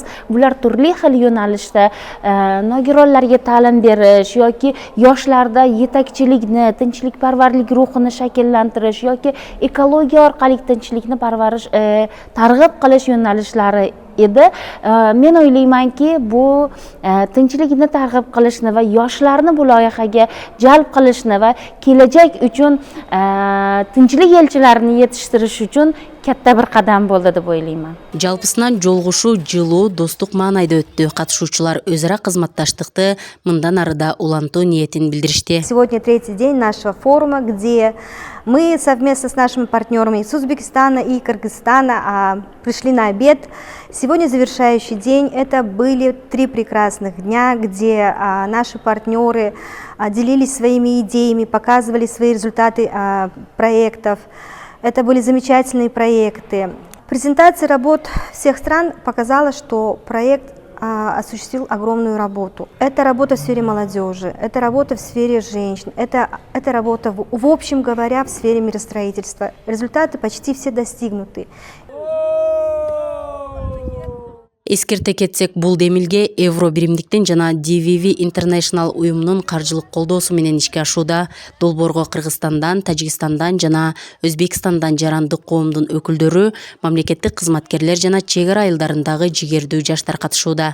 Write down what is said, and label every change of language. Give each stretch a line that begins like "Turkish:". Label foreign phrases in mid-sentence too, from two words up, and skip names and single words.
Uzbek: Bular turli xil yo'nalishda nogironlarga ta'lim berish yoki yoshlarda yetakchilikni, tinchlikparvarlik ruhini shakllantirish yoki ekologiya orqali tinchlikni targ'ib qilish yo'nalishlari edi. Men o'ylaymanki, bu tinchlikni targ'ib qilishni va yoshlarni bu loyihaga jalb qilishni va kelajak uchun tinchlik elchilarini yetishtirish uchun katta bir qadam bo'ldi deb o'ylayman.
Kyrgyz: Жалпысынан жолгушуу жылуу, достук маанайда өттү. Катышуучулар өзара кызматташтыкты мындан арыда улантуу ниетин билдиришти.
Russian: Сегодня третий день нашего форума, где мы совместно с нашими партнерами из Узбекистана и Кыргызстана пришли на обед. Сегодня завершающий день. Это были 3 прекрасных дня, где наши партнеры делились своими идеями, показывали свои результаты проектов. Это были замечательные проекты. Презентация работ всех стран показала, что проект осуществил огромную работу. Это работа в сфере молодежи, это работа в сфере женщин, это работа, в общем говоря, в сфере миростроительства. Результаты почти все достигнуты.
Kyrgyz: Эскерте кетсек, бул демилге Евро биримдиктен жана DVV International уюмунун каржылык колдоосу менен ишке ашууда. Долбоорго Кыргызстандан, Тажикстандан жана Өзбекстандан жарандык коомдун өкүлдөрү, мамлекеттик кызматкерлер жана чек ара айылдарындагы жигердүү жаштар катышууда.